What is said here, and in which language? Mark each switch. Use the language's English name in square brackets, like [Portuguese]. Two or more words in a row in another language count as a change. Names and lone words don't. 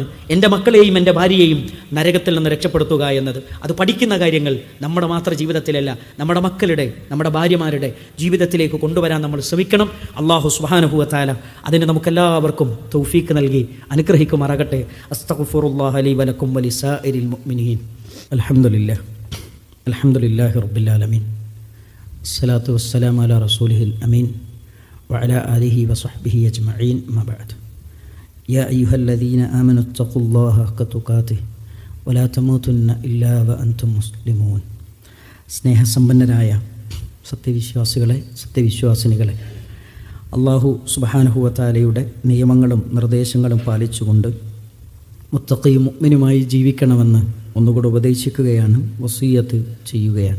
[Malayalam] എൻ്റെ മക്കളെയും എൻ്റെ ഭാര്യയെയും നരകത്തിൽ നിന്ന് രക്ഷപ്പെടുത്തുക എന്നത്, അത് പഠിക്കുന്ന കാര്യങ്ങൾ നമ്മുടെ മാത്രം ജീവിതത്തിലല്ല, നമ്മുടെ മക്കളുടെ, നമ്മുടെ ഭാര്യമാരുടെ ജീവിതത്തിലേക്ക് കൊണ്ടുവരാൻ നമ്മൾ ശ്രമിക്കണം. [Arabic] الله سبحانه وتعالى [Malayalam] അതിന് നമുക്കെല്ലാവർക്കും തൗഫീഖ് നൽകി അനുഗ്രഹിക്കുമാറാകട്ടെ. [Arabic] أستغفر الله لي ولكم ولسائر المؤمنين. الحمد لله رب العالمين. الصلاة والسلام على رسوله الأمين وعلى آله وصحبه أجمعين ما بعد يا أيها الذين آمنوا اتقوا الله حق تقاته ولا تموتن إلا وأنتم مسلمون. [Malayalam] സ്നേഹസമ്പന്നരായ സത്യവിശ്വാസികളെ, സത്യവിശ്വാസിനികളെ, [Arabic] الله سبحانه وتعالى [Malayalam] നിയമങ്ങളും നിർദ്ദേശങ്ങളും പാലിച്ചുകൊണ്ട് മുത്തഖിയും മുഅ്മിനുമായി ജീവിക്കണമെന്ന് ഒന്നുകൂടെ ഉപദേശിക്കുകയാണ്, വസിയ്യത്ത് ചെയ്യുകയാണ്.